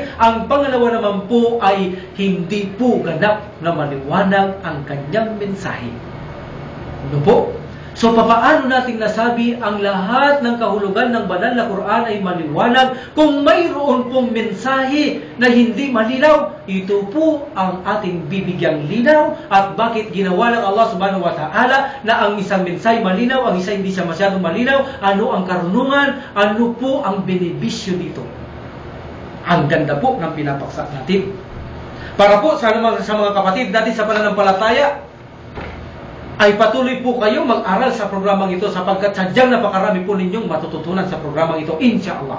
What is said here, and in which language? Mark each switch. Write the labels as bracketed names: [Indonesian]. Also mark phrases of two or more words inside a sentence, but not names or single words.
[Filipino] Ang pangalawa naman po ay hindi po ganap na maliwanag ang kanyang mensahe. Ano po? So, papaano natin nasabi ang lahat ng kahulugan ng banal na Quran ay maliwanag kung mayroon pong mensahe na hindi malinaw? Ito po ang ating bibigyang linaw at bakit ginawa ng Allah [Arabic] سبحانه وتعالى [Filipino] na ang isang mensahe malinaw, ang isa hindi siya masyadong malinaw, ano ang karunungan, ano po ang benepisyo dito. Ang ganda po ng pinapaksa natin. Para po sa mga kapatid natin sa pananampalataya, ay patuloy po kayo mag-aral sa programang ito sapagkat sadyang napakarami po ninyong matututunan sa programang ito, [Arabic] إن شاء الله.